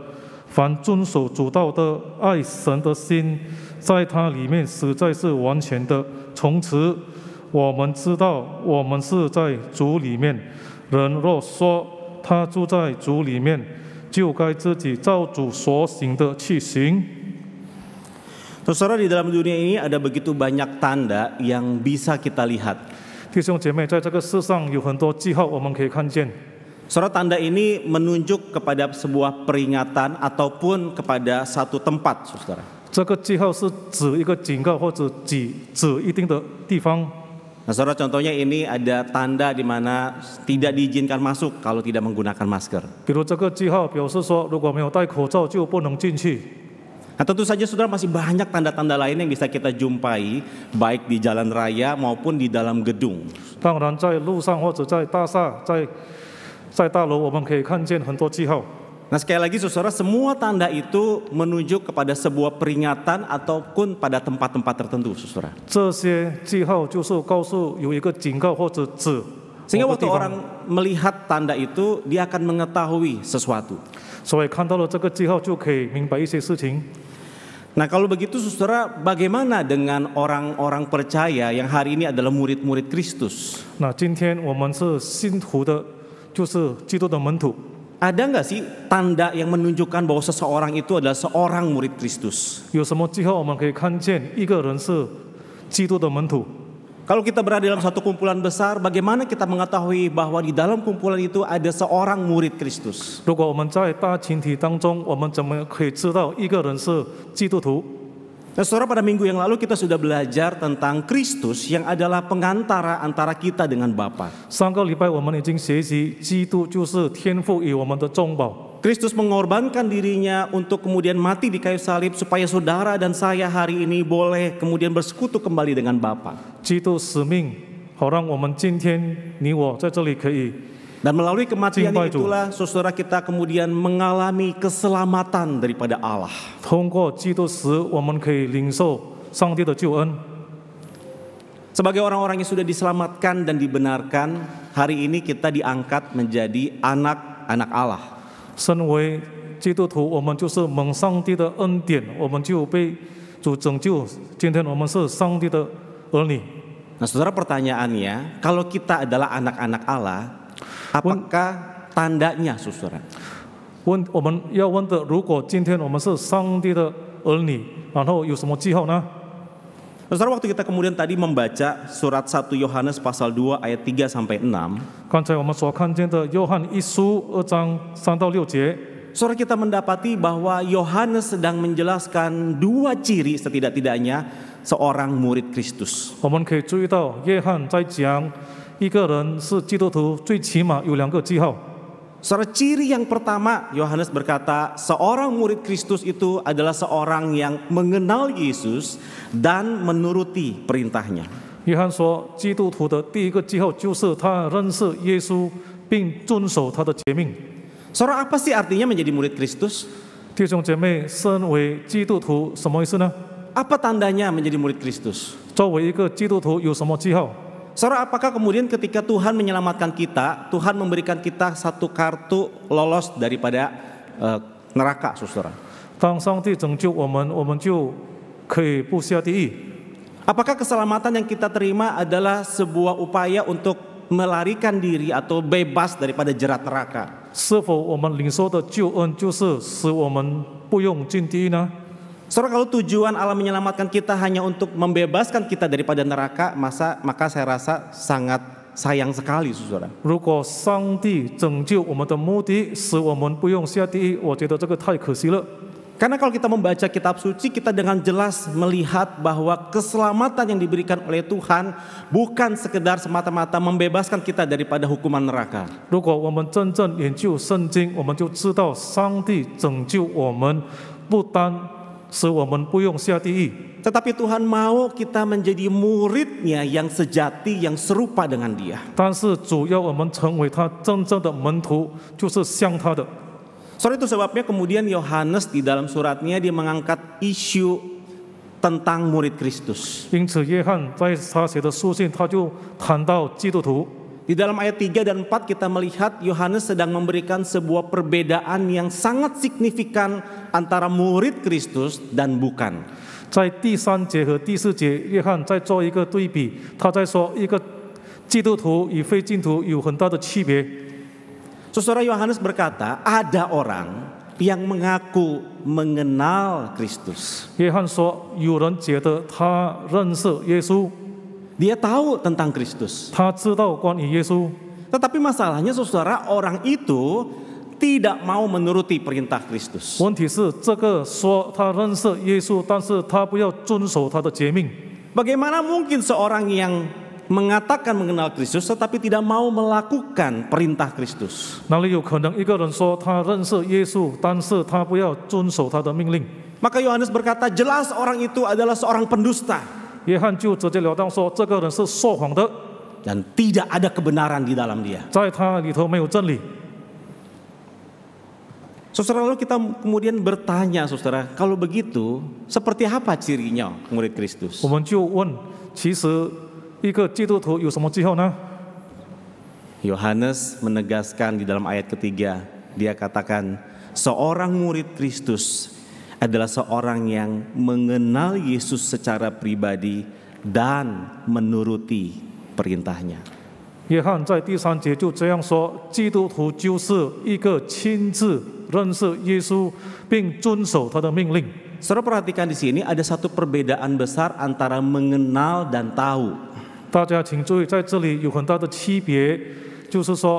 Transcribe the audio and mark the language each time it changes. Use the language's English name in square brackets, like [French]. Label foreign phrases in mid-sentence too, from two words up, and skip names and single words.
[Chinese] 凡遵守主道的，爱神的心，在他里面实在是完全的。从此，我们知道我们是在主里面。人若说他住在主里面，就该自己照主所行的去行。 [Indonesian] Saudara, di dalam dunia ini ada begitu banyak tanda yang bisa kita lihat. [Chinese] 弟兄姐妹，在这个世上有很多记号，我们可以看见。 [Indonesian] Saudara, tanda ini menunjuk kepada sebuah peringatan ataupun kepada satu tempat, saudara. [Chinese] 这个记号是指一个警告，或者指一定的地方。 [Indonesian] Nah, saudara, contohnya ini ada tanda di mana tidak diizinkan masuk kalau tidak menggunakan masker. [Chinese] 比如这个记号表示说，如果没有戴口罩就不能进去。 [Indonesian] Nah, tentu saja saudara masih banyak tanda-tanda lain yang bisa kita jumpai baik di jalan raya maupun di dalam gedung. [Chinese] 当然，在路上或者在大厦、在大楼，我们可以看见很多记号。 [Indonesian] Nah, sekali lagi saudara, semua tanda itu menunjuk kepada sebuah peringatan ataupun pada tempat-tempat tertentu, saudara. [Chinese] 这些记号就是告诉有一个警告或者指。 [Indonesian] Sehingga waktu orang melihat tanda itu, dia akan mengetahui sesuatu. [Chinese] 所以看到了这个记号，就可以明白一些事情。 [Indonesian] Nah, kalau begitu saudara, bagaimana dengan orang-orang percaya yang hari ini adalah murid-murid Kristus? [Chinese] 那今天我们是信徒的，就是基督的门徒。 [Indonesian] Ada nggak sih tanda yang menunjukkan bahwa seseorang itu adalah seorang murid Kristus? [Chinese] 有什么记号我们可以看见一个人是基督的门徒？ [Indonesian] Kalau kita berada dalam satu kumpulan besar, bagaimana kita mengetahui bahwa di dalam kumpulan itu ada seorang murid Kristus? [Chinese] 如果我们在大群体当中，我们怎么可以知道一个人是基督徒？ [Indonesian] Nah, saudara, pada minggu yang lalu kita sudah belajar tentang Kristus yang adalah pengantara antara kita dengan Bapa. [Chinese] 上个礼拜我们已经学习，基督就是天父与我们的中保。 [Indonesian] Kristus mengorbankan dirinya untuk kemudian mati di kayu salib supaya saudara dan saya hari ini boleh kemudian bersekutu kembali dengan Bapa. [Chinese] 基督使命，好让我们今天你我在这里可以 [Indonesian] Dan melalui kematian Cinta itu. itulah saudara kita kemudian mengalami keselamatan daripada Allah. [Chinese] 通过基督死，我们可以领受上帝的救恩。 [Indonesian] Sebagai orang-orang yang sudah diselamatkan dan dibenarkan, hari ini kita diangkat menjadi anak-anak Allah. [Chinese] 身为基督徒，我们就是蒙上帝的恩典，我们就被主拯救。今天我们是上帝的儿女。 [Indonesian] Nah, saudara, pertanyaannya, kalau kita adalah anak-anak Allah, apakah tandanya, saudara? [Chinese] 我们要问的，如果今天我们是上帝的儿女，然后有什么记号呢？ [Indonesian] Saudara, waktu kita kemudian tadi membaca surat 1 Yohanes pasal 2 ayat 3 sampai 6, [Chinese] 刚才我们所看见的约翰一书2章3到6节， [Indonesian] saudara, kita mendapati bahwa Yohanes sedang menjelaskan dua ciri setidak-tidaknya seorang murid Kristus. [Chinese] 我们可以注意到约翰在讲一个人是基督徒，最起码有2个记号。 [Indonesian] Saudara, ciri yang pertama, Yohanes berkata, seorang murid Kristus itu adalah seorang yang mengenal Yesus dan menuruti perintahnya. [Chinese] 约翰说，基督徒的第一个记号就是他认识耶稣，并遵守他的诫命。 [Indonesian] Saudara, apa sih artinya menjadi murid Kristus? [Chinese] 弟兄姐妹，身为基督徒什么意思呢？ [Indonesian] Apa tandanya menjadi murid Kristus? [Chinese] 作为一个基督徒有什么记号？ [Indonesian] Saudara, apakah kemudian ketika Tuhan menyelamatkan kita, Tuhan memberikan kita satu kartu lolos daripada neraka, saudara? [Chinese] 当上帝拯救我们，我们就可以不下地狱。 [Indonesian] Apakah keselamatan yang kita terima adalah sebuah upaya untuk melarikan diri atau bebas daripada jerat neraka? [Chinese] 是否我们领受的救恩就是使我们不用进地狱呢？ [Indonesian] Saudara, kalau tujuan Allah menyelamatkan kita hanya untuk membebaskan kita daripada neraka, maka saya rasa sangat sayang sekali, saudara. [Chinese] 如果上帝拯救我们的目的使我们不用下地狱，我觉得这个太可惜了。 [Indonesian] Karena kalau kita membaca kitab suci, kita dengan jelas melihat bahwa keselamatan yang diberikan oleh Tuhan bukan sekedar semata-mata membebaskan kita daripada hukuman neraka. [Chinese] 如果我们真正研究圣经，我们就知道上帝拯救我们，不单使我们不用下地狱， [Indonesian] Tetapi Tuhan mau kita menjadi muridnya yang sejati, yang serupa dengan Dia. [Chinese] 但是主要我们成为他真正的门徒，就是像他的。 [Indonesian] Soal itu sebabnya kemudian Yohanes di dalam suratnya dia mengangkat isu tentang murid Kristus. [Chinese] 因此，约翰在他写的书信，他就谈到基督徒。 [Indonesian] Di dalam ayat 3 dan 4 kita melihat Yohanes sedang memberikan sebuah perbedaan yang sangat signifikan antara murid Kristus dan bukan. [Chinese] 在第3节和第4节，约翰在做一个对比，他在说一个基督徒与非基督徒有很大的区别。 [Indonesian] Saudara, Yohanes berkata ada orang yang mengaku mengenal Kristus. [Chinese] 约翰说，有人觉得他认识耶稣， [Indonesian] Dia tahu tentang Kristus. [Chinese] 他知道关于耶稣， [Indonesian] Tetapi masalahnya, saudara, orang itu tidak mau menuruti perintah Kristus. [Chinese] 问题是这个说他认识耶稣，但是他不要遵守他的诫命。 [Indonesian] Bagaimana mungkin seorang yang mengatakan mengenal Kristus tetapi tidak mau melakukan perintah Kristus? [Chinese] 哪里有可能一个人说他认识耶稣，但是他不要遵守他的命令？ [Indonesian] Maka Yohanes berkata, jelas orang itu adalah seorang pendusta [Chinese] 约翰就直截了当说，这个人是说谎的， [Indonesian] dan tidak ada kebenaran di dalam dia. [Chinese] 在他里头没有真理。 [Indonesian] Saudara, lalu kita kemudian bertanya, saudara, kalau begitu seperti apa cirinya murid Kristus? [Chinese] 我们就问，其实一个基督徒有什么记号呢？ [Indonesian] Yohanes menegaskan di dalam ayat ketiga, dia katakan seorang murid Kristus adalah seorang yang mengenal Yesus secara pribadi dan menuruti perintahnya. [Chinese] 约翰在第3节就这样说：基督徒就是一个亲自认识耶稣并遵守他的命令。 [Indonesian] Saudara, perhatikan di sini ada satu perbedaan besar antara mengenal dan tahu. [Chinese] 大家请注意，在这里有很大的区别，就是说认识和知道。